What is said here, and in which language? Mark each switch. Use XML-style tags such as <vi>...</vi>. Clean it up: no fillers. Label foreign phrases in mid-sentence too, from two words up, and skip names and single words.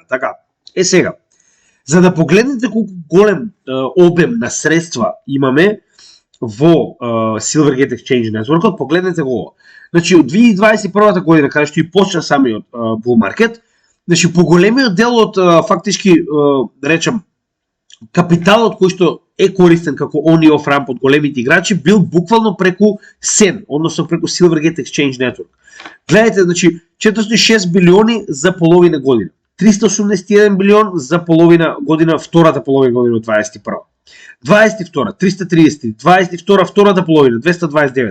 <mk>Така. Сега, за да погледнете колку голем обем на средства имаме во Silvergate Exchange Network, погледнете го ова. Значи, од 2021 година, каде што и почна самиот</mk> <en>bull market,</en> <mk>значи, поголемиот дел од фактички, да речем, капиталот кој што е користен како on и</mk> <en>off ramp</en> <mk>од големите играчи бил буквално преку SEN, односно преку Silvergate Exchange Network. Гледайте, значи 406 билиони за половина година, 381 билион за половина година, втората половина година од 21. 22, 330, 22, втората половина, 229.</mk>